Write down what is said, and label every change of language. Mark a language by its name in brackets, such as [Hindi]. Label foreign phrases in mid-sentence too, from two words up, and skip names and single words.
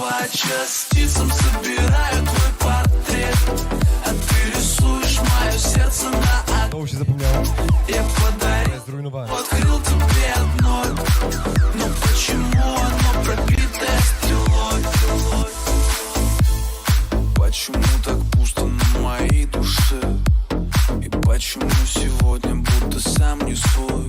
[Russian] частицам собираю твой портрет, а ты рисуешь мое сердце на [Polish] Znowu się zapomniałem. [Russian] Я подарил, [Polish] Zrujnowałem. [Russian] открыл тебе одно, но почему оно пробитое стрелой? Почему так пусто на моей душе? И почему сегодня будто сам не свой?